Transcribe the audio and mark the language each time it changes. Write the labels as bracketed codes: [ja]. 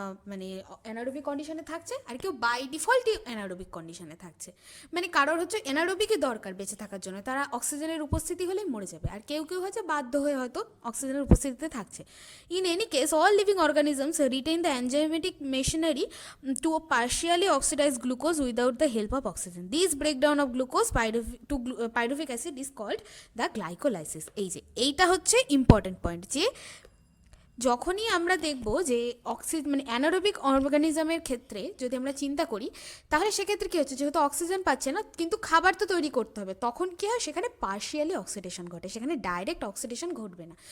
[bn] মানে অ্যানারোবিক কন্ডিশনে থাকছে, আর কেউ বাই ডিফল্টই অ্যানারোবিক কন্ডিশনে থাকছে। মানে কারোর হচ্ছে অ্যানারোবিকই দরকার বেঁচে থাকার জন্য, তারা অক্সিজেনের উপস্থিতি হলেই মরে যাবে, আর কেউ কেউ হচ্ছে বাধ্য হয়ে হয়তো অক্সিজেনের উপস্থিতিতে থাকছে। [en] In any case all living organisms retain the enzymatic machinery to partially oxidize glucose without the help of oxygen. This breakdown of glucose to pyruvic acid is called the glycolysis. [bn] এই যে এইটা হচ্ছে ইম্পর্টেন্ট পয়েন্ট, যে যখনই আমরা দেখব যে মানে অ্যানারোবিক অর্গানিজমের ক্ষেত্রে যদি আমরা চিন্তা করি, তাহলে সেক্ষেত্রে কী হচ্ছে, যেহেতু অক্সিজেন পাচ্ছে না কিন্তু খাবার তো তৈরি করতে হবে, তখন কী হয়, সেখানে পার্শিয়ালি অক্সিডেশন ঘটে, সেখানে ডাইরেক্ট অক্সিডেশন ঘটবে না।